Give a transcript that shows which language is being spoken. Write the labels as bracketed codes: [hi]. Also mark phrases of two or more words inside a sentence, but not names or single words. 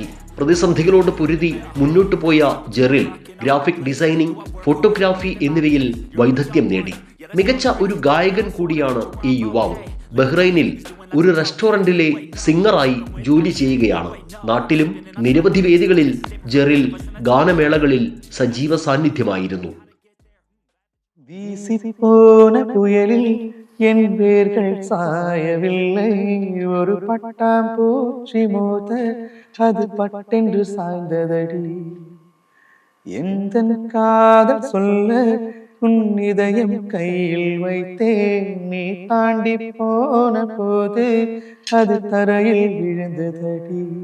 [ml] പ്രതിസന്ധികളോട് പൊരുതി മുന്നോട്ടു പോയ ജെറിൽ [en] graphic designing, [ml] ഫോട്ടോഗ്രാഫി എന്നിവയിൽ വൈദഗ്ധ്യം നേടി. മികച്ച ഒരു ഗായകൻ കൂടിയാണ് ഈ യുവാവ്. ബഹ്റൈനിൽ ഒരു റെസ്റ്റോറന്റിലെ സിംഗറായി ജോലി ചെയ്യുകയാണ്. നാട്ടിലും നിരവധി വേദികളിൽ ജെറിൽ ഗാനമേളകളിൽ സജീവ സാന്നിധ്യമായിരുന്നു. [ta] என் வேர்கள் சாயவில்லை, ஒரு பட்டாம்பூச்சி மோத அது பட்டென்று சாய்ந்ததடி. எந்த காதல் சொல்ல உன் இதயம் கையில் வைத்தேன், நீ தாண்டி போன போது அது தரையில் விழுந்ததடி.